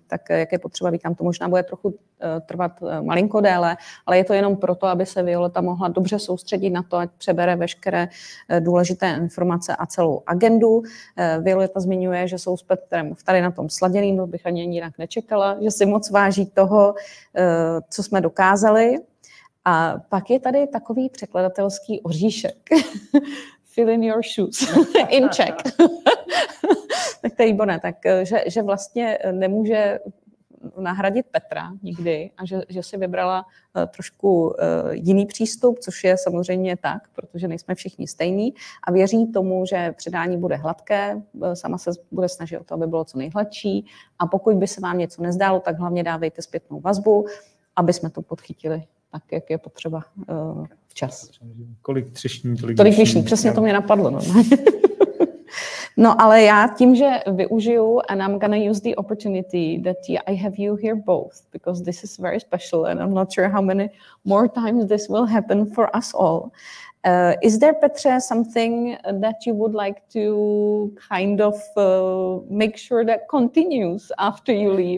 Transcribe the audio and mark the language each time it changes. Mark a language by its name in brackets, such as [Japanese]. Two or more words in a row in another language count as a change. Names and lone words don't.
[Czech] Tak jak je potřeba, říkám, to možná bude trochu trvat malinko déle, ale je to jenom proto, aby se Violeta mohla dobře soustředit na to, ať přebere veškeré důležité informace a celou agendu. Violeta zmiňuje, že jsou s Petrem tady na tom sladěným, to bych ani jinak nečekala, že si moc váží toho, co jsme dokázali. A pak je tady takový překladatelský oříšek. [English] Fill in your shoes. In Czech. [Czech] Tak to je výborné. Takže vlastně nemůže nahradit Petra nikdy a že si vybrala trošku jiný přístup, což je samozřejmě tak, protože nejsme všichni stejní a věří tomu, že předání bude hladké, sama se bude snažit o to, aby bylo co nejhladší a pokud by se vám něco nezdálo, tak hlavně dávejte zpětnou vazbu, aby jsme to podchytili tak, jak je potřeba včas. Kolik třešní, tolik vyšní. Přesně to mě napadlo. No, ale já tím, že využiju [English] and I'm gonna use the opportunity that I have you here both because this is very special and I'm not sure how many more times this will happen for us all. Is there, Petře, something that you would like to kind of make sure that continues after you leave?